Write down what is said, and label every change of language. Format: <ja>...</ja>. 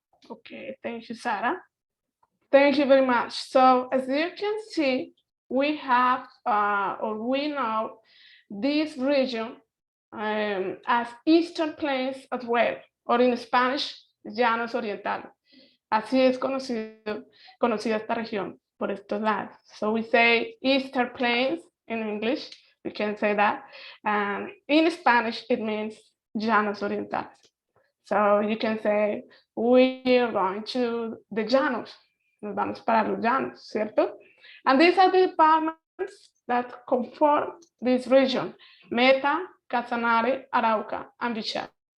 <en>Okay, thank you, Sarah. Thank you very much. So as you can see, we have or we know this region as Eastern Plains as well, or in Spanish, Llanos Orientales.</en> <es>Así es conocida esta región por estos lados.</es> <en>So we say Eastern Plains in English, we can say that. And in Spanish, it means Llanos Orientales. So you can say, we are going to the Llanos.</en> <es>Nos vamos para los Llanos, ¿cierto?</es> <en>And these are the departments that conform this region: Meta, Casanare, Arauca, and Bichar.</en>